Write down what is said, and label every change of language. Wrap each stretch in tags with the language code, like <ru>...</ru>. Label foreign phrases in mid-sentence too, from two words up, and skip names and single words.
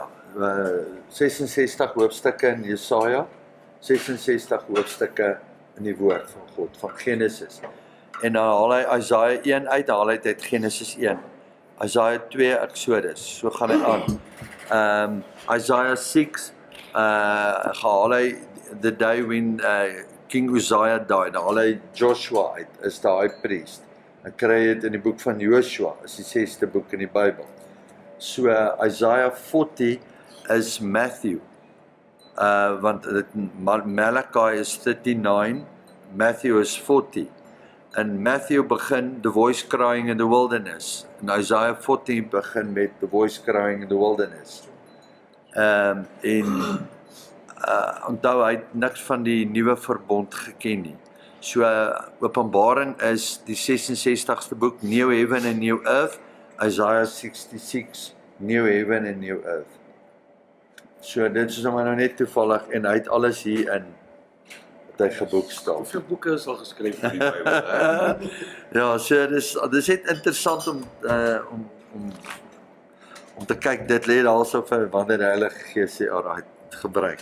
<af>66 hoofstukke in Jesaja, 66 hoofstukke in die woord van God, van Genesis. En dan haal hy Isaiah 1 uit, haal hy uit Genesis 1. Isaiah 2 Exodus, so gaan hy aan. Isaiah 6 haal hy</af> <en>the day when King Uzziah died,</en> <af>dan haal hy Joshua uit, is die</af> <en>high priest.</en> <af>Dan kry jy dit in die boek van Joshua, is die 6ste boek in die Bybel. So Isaiah 40 is Matthew, want Malachi is 39, Matthew is 40. En Matthew begin</af> <en>the voice crying in the wilderness,</en> <af>en Isaiah 40 begin met</af> <en>the voice crying in the wilderness.</en> <af>Onthou, hy het niks van die nuwe verbond geken nie. So Openbaring is die 66ste boek,</af> <en>New Heaven and New Earth, Isaiah 66, New Heaven and New Earth.</en> <af>So dit is nou net toevallig, en hy het alles hier in wat hy geboekstaaf. Hoeveel boeke is al geskryf in die Bybel? Ja, so dis net interessant om te kyk, dit lê daarso vir wanneer die Heilige Gees sê, alright, gebruik.</af>